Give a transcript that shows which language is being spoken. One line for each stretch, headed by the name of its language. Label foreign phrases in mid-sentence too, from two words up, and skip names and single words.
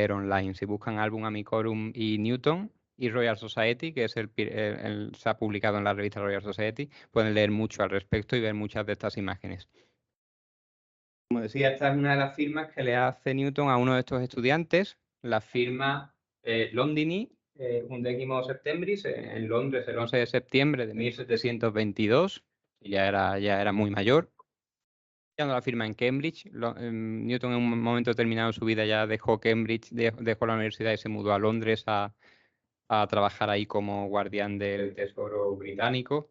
Spanish: Si buscan álbum Amicorum y Newton, y Royal Society, que es se ha publicado en la revista Royal Society. Pueden leer mucho al respecto y ver muchas de estas imágenes. Como decía, esta es una de las firmas que le hace Newton a uno de estos estudiantes, la firma
Latin: Londini, undécimo septembris,
Spanish: en Londres el 11 de septiembre de 1722, y ya era muy mayor. La firma en Cambridge. Newton en un momento determinado de su vida ya dejó Cambridge, dejó la universidad y se mudó a Londres a trabajar ahí como guardián del tesoro británico.